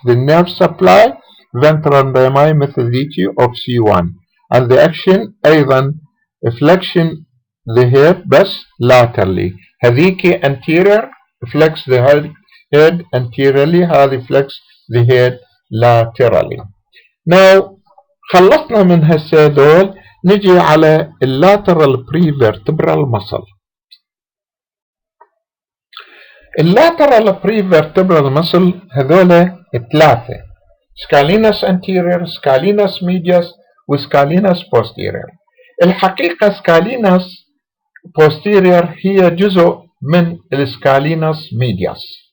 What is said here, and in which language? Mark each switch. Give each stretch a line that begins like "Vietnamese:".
English: The nerve supply ventral rami
Arabic: مثل ذيك
English: of C1 and the action أيضا flexion the head بس laterally. هذيك anterior flex the head anteriorly هذه flex the head laterally.
Arabic: Now خلصنا من هسه دول نجي على
English: lateral prevertebral muscle. lateral prevertebral muscle
Arabic: هذول ثلاثة
English: scalenus anterior scalenus medius وscalenus posterior.
Arabic: الحقيقة scalenus posterior هي جزء من السكالينس ميدياس.